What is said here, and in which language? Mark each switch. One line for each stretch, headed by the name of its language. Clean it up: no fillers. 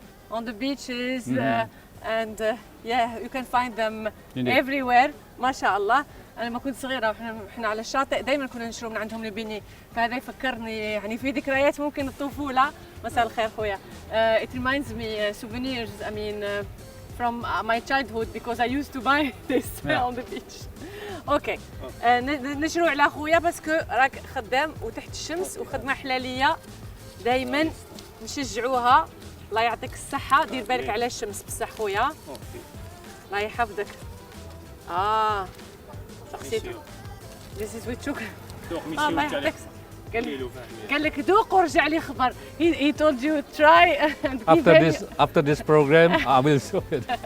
English: on the beaches and you can find them everywhere.
Arabic: ما شاء الله. أنا لما كنت صغيرة وإحنا على الشاطئ دائما كنا نشرب من عندهم البني، فهذا يفكرني يعني في ذكريات ممكن الطفولة. مساء الخير خويا.
English: It reminds me souvenirs. I mean from my childhood because I used to buy this on the beach.
Arabic: اوكي نشروا على خويا باسكو راك خدام وتحت الشمس وخدمه حلاليه دائما نشجعوها. الله يعطيك الصحه. دير بالك على الشمس بصح خويا. الله يحفظك. سقسيتو
English: This is with sugar.
Arabic: الله يعطيك. قال لك ذوق ورجع لي خبر.
English: He told you try and after this program I will show it.